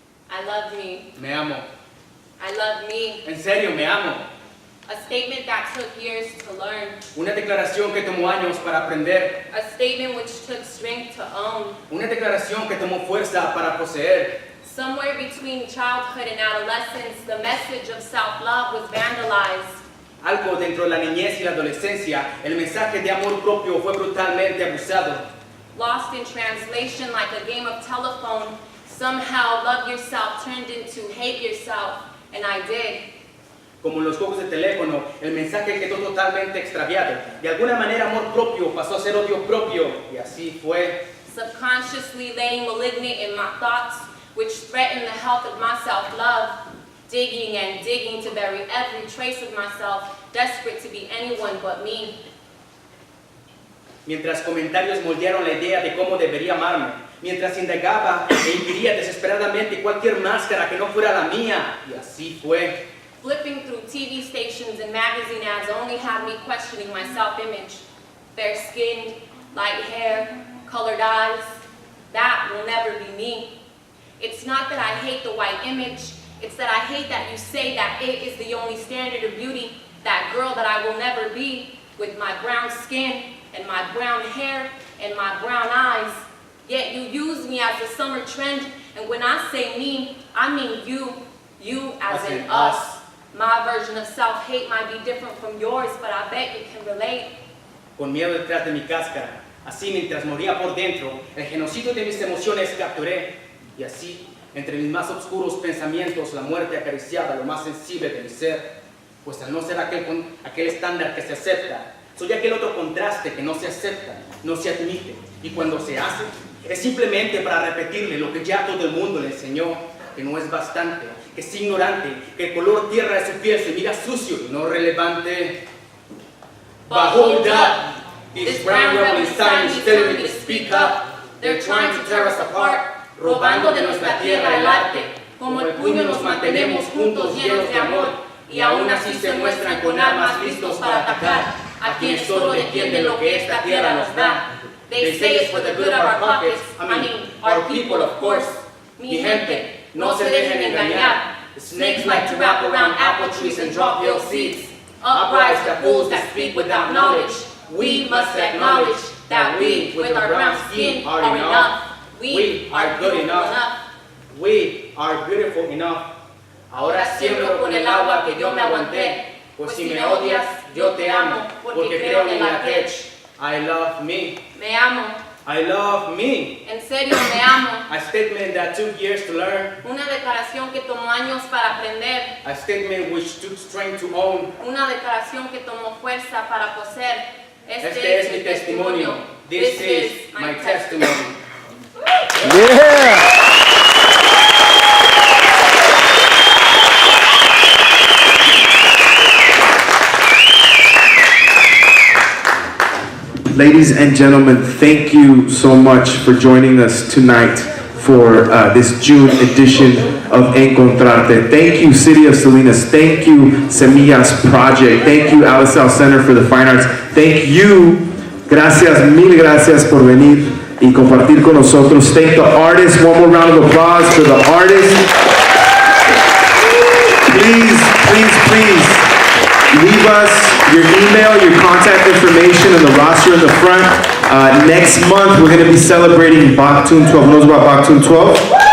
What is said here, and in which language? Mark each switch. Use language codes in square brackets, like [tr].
[en] I love me. [es] Me amo. [en] I love me. [es] En serio, me amo. [en] A statement that took years to learn. [es] Una declaración que tomó años para aprender. [en] A statement which took strength to own. [es] Una declaración que tomó fuerza para poseer. [en] Somewhere between childhood and adolescence, the message of self-love was vandalized. [es] Algo dentro de la niñez y la adolescencia, el mensaje de amor propio fue brutalmente abusado. [en] Lost in translation like a game of telephone, somehow love yourself turned into hate yourself, and I did. [es] Como en los juegos de teléfono, el mensaje quedó totalmente extraviado. De alguna manera amor propio pasó a ser odio propio, y así fue. [en] Subconsciously laying malignant in my thoughts, which threatened the health of my self-love. Digging and digging to bury every trace of myself, desperate to be anyone but me. [es] Mientras comentarios moldearon la idea de cómo debería amarme, mientras indagaba e inquiría desesperadamente cualquier máscara que no fuera la mía, y así fue. [en] Flipping through TV stations and magazine ads only had me questioning my self-image. Fair-skinned, light hair, colored eyes, that will never be me. It's not that I hate the white image, it's that I hate that you say that it is the only standard of beauty, that girl that I will never be, with my brown skin, and my brown hair, and my brown eyes. Yet you use me as a summer trend, and when I say me, I mean you as in us. My version of self-hate might be different from yours, but I bet you can relate. [es] Con miedo detrás de mi cáscara, así mientras moría por dentro, el genocidio de mis emociones capturé, y así, entre mis más oscuros pensamientos, la muerte acariciaba lo más sensible de mi ser, pues al no ser aquel estándar que se acepta, soy aquel otro contraste que no se acepta, no se admite, y cuando se hace, es simplemente para repetirle lo que ya todo el mundo le enseñó, que no es bastante, que es ignorante, que el color tierra de su piel se mira sucio y no relevante. [en] But hold up, this brown rebel inside me is telling me to speak up. They're trying to tear us apart, [es] robando de nuestra tierra el arte. Como el puño nos mantenemos juntos llenos de amor, y aún así se muestran con armas listos para atacar a quienes solo defienden lo que esta tierra nos da. [en] They say it's for the good of our pockets. I mean, our people, of course. [es] Mi gente, no se dejen engañar. [en] Snakes like to wrap around apple trees and drop ill seeds. Uprise the fools that speak without knowledge. We must acknowledge that we, with our brown skin, are enough. We are good enough. We are beautiful enough. [es] Ahora siembro con el agua que yo me aguanté. Pues si me odias, yo te amo, porque creo en la tech. [en] I love me. [es] Me amo. [en] I love me. [es] En serio, me amo. [en] A statement that took years to learn. [es] Una declaración que tomó años para aprender. [en] A statement which took strength to own. [es] Una declaración que tomó fuerza para poseer. Este es mi testimonio. [en] This is my testimony. Yeah! Ladies and gentlemen, thank you so much for joining us tonight for this June edition of EnContrArte. Thank you, City of Salinas. Thank you, Semillas Project. Thank you, Alisal Center for the Fine Arts. Thank you. [es] Gracias, mil gracias por venir y compartir con nosotros. [en] Thank the artists. One more round of applause for the artists. Please, please, please leave us your email, your contact information, and the roster in the front. Next month, we're going to be celebrating Bakhtun 12. Who knows about Bakhtun 12?